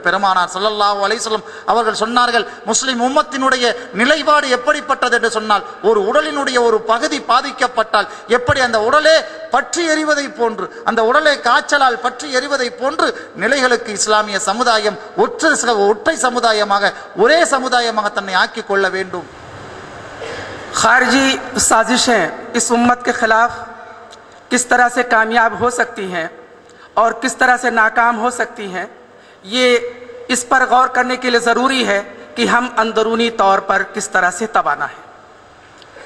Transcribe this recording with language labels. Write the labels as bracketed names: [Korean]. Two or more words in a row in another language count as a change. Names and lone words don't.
[Tamil] பெருமானார் [Arabic] صلى الله عليه وسلم [Tamil] அவர்கள் சொன்னார்கள், முஸ்லிம் உம்மத்தினுடைய நிலைப்பாடு எப்படிப்பட்டது என்று சொன்னால், ஒரு உடலினுடைய ஒரு பகுதி பாதிக்கப்பட்டால் எப்படி அந்த உடலே பற்றி எறிவதை போன்று, அந்த உடலை காய்ச்சலால் பற்றி எறிவதை போன்று நிலைகளுக்கு இஸ்லாமிய சமுதாயம் ஒற்றை சமுதாயமாக, ஒரே சமுதாயமாக தன்னை ஆக்கிக் கொள்ள வேண்டும். [Urdu] خارجی سازشیں اس امت کے خلاف کس طرح سے کامیاب ہو سکتی ہیں اور کس طرح سے ناکام ہو سکتی ہیں، یہ اس پر غور کرنے کے لیے ضروری ہے کہ ہم اندرونی طور پر کس طرح سے تبانا ہے.